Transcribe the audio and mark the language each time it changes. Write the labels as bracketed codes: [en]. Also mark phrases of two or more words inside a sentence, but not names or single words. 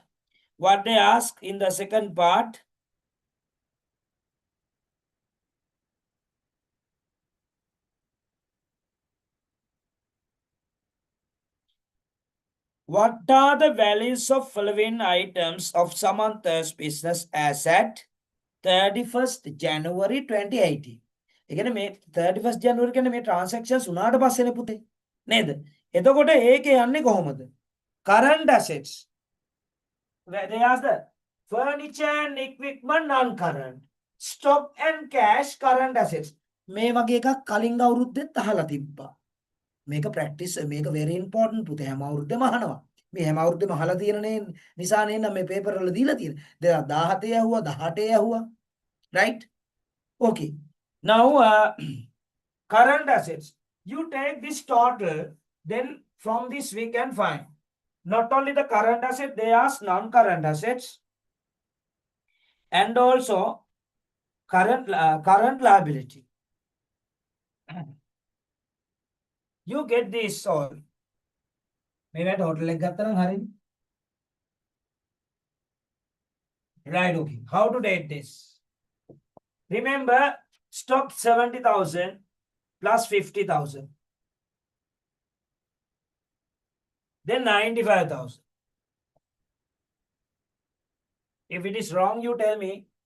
[en] What they ask in the second part. What are the values of following items of Samantha's business as at 31st January 2018? [si] එකන මේ 31st January කියන්නේ මේ transactions උනාට පස්සේනේ පුතේ නේද? එතකොට ඒකේ යන්නේ කොහොමද? [en] Current assets. Where they ask the furniture and equipment non-current. Stock and cash current assets. [si] මේ වගේ එකක් කලින් අවුරුද්දෙත් අහලා තිබ්බා. මේක ප්‍රැක්ටිස් මේක [en] very important [si] පුතේ හැම අවුරුද්දෙම අහනවා. මේ හැම අවුරුද්දෙම අහලා තියෙන නිසා නේද මේ පේපර් වල දීලා තියෙන්නේ. 2017 ඇහුවා 18 ඇහුවා. [en] Right? Okay. Now current assets. You take this total, then from this we can find not only the current asset, they ask non-current assets and also current liability. You get this all. Maybe total [si] එක ගත්තා නම් හරියි. [en] Right, okay. How to date this? Remember, stock 70,000 plus 50,000. Then 95,000. If it is wrong, you tell me.